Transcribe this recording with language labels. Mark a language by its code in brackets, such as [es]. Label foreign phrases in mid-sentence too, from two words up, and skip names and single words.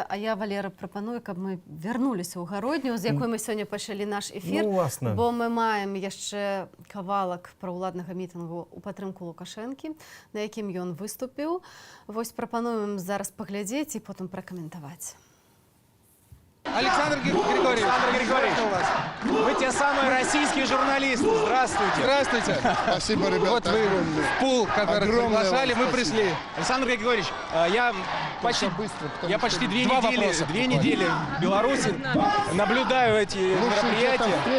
[be] А я, Валера, прапаную, каб мы вярнуліся ў гародню, з якой мы сёння пачалі наш эфір, бо мы маем яшчэ кавалак праўладнага мітынгу ў падтрымку Лукашэнкі, на якім ён выступіў. Вось прапануем зараз паглядзець і потым пракаментаваць. [ru] Александр Григорьевич, вы те самые российские журналисты. Здравствуйте. Здравствуйте. Спасибо, ребята. Вот вы в пул, который приглашали, мы пришли. Александр Григорьевич, я почти 2 недели в Беларуси наблюдаю эти мероприятия.